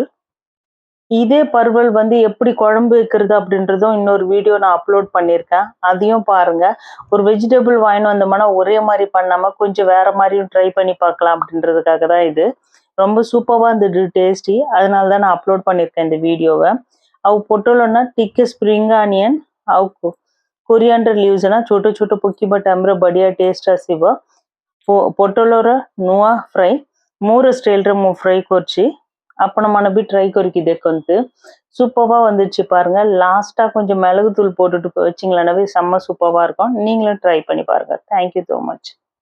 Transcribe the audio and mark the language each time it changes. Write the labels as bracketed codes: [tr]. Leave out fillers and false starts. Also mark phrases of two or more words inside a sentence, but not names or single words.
[ta] இதே பர்வல் வந்து எப்படி குழம்பு வைக்கிறது அப்படின்றதும் இன்னொரு வீடியோ நான் அப்லோட் பண்ணியிருக்கேன். அதையும் பாருங்க. ஒரு வெஜிடபிள் வாங்கின்னு வந்தோம்னா ஒரே மாரி பண்ணாம கொஞ்சம் வேற மாரியும் ட்ரை பண்ணி பார்க்கலாம் அப்படின்றதுக்காக தான் இது. ரொம்ப சூப்பர்வா இருந்தது டேஸ்டி. அதனால தான் நான் அப்லோட் பண்ணியிருக்கேன் இந்த வீடியோவ. [or] ଆଉ ପୋଟଳ ଟିକେ ସ୍ପ୍ରିଙ୍ଗ ଆନିୟନ ଆଉ କୋରିଆଣ୍ଡର ଲିଭ୍ସ ଛୋଟ ଛୋଟ ପକେଇବା ଟାଇମରେ ବଢିଆ ଟେଷ୍ଟ ଆସିବ। ପୋଟଳର ନୂଆ ଫ୍ରାଏ ମୋର ଷ୍ଟାଇଲରେ ମୁଁ ஃப்ரை କରିଛି। ଆପଣମାନେ ବି ட்ரை କରିକି ଦେଖନ୍ତୁ। [ta] சூப்பர்வா வந்துச்சு பாருங்க। லாஸ்டா கொஞ்சம் மிளகுத்தூள் போட்டுட்டு வச்சிங்களேனாவே செம்ம சூப்பர்வா இருக்கும்। நீங்களும் ட்ரை பண்ணி பாருங்க। [en] thank you so much.